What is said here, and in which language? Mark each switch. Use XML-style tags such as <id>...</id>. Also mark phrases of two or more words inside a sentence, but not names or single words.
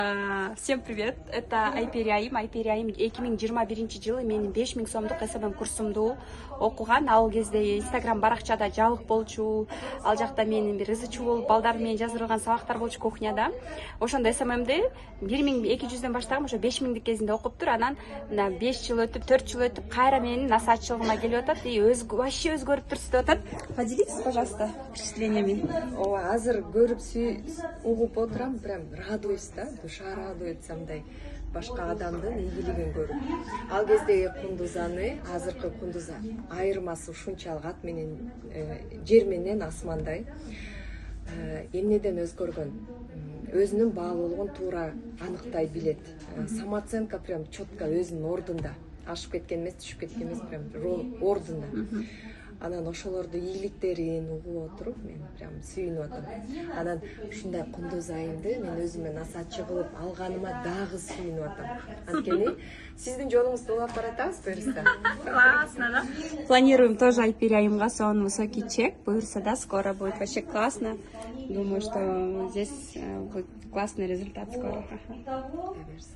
<ru>Всем привет, это Айпериайым.</ru> <ky>Айпериайым 2021 жылы менин 5000 сомдук СММ курсумду окуган. Ал кезде Инстаграм баракчада жабык болчу, ал жакта менин бир ызы чуу болуп балдар менен жаздырылган сабактар болчу кухняда. Ошондо СММди 1200ден баштагам, ошо 5000 кезинде окуптур. Анан мына 5 жыл өтүп, 4 жыл өтүп кайра менин насаатчылыгыма келип атат</ky> <ru>и вообще</ru> <ky>өзгөрүп турсуз деп атат.</ky> <ru>Поделитесь, пожалуйста, впечатлениями.</ru> <ky>Азыр көрүп угуп отурам,</ky> <ru>прям радуюсь да, душа радуется</ru> <ky>мындай башка адамдын ийгилигин көрүп. Ал кездеги Кундузаны, азыркы Кундуза айырмасы ушунчалык ат менен жер менен асмандай. Эмнеден өзгөргөн? Өзүнүн баалуулугун туура аныктай билет.</ky> <ru>Самооценка прям четко</ru> <ky>өзүнүн ордунда. Ашып кеткен эмес, түшүп кеткен эмес, прям ордунда. Анан ошолорду ийгиликтерин угуп отуруп мен прям сүйүнүп атам. Анан ушундай Кундуз айымды мен өзүмө насаатчы кылып алганыма дагы сүйүнүп атам. Анткени сиздин жолуңузду улап баратабыз буюрса.</ky> <ru>Классно, да? Планируем тоже Айпериайымга сон высокий чек.</ru> <ky>Буюрса, да,</ky> <ru>скоро будет вообще классно. Думаю, что здесь будет классный результат скоро.</ru>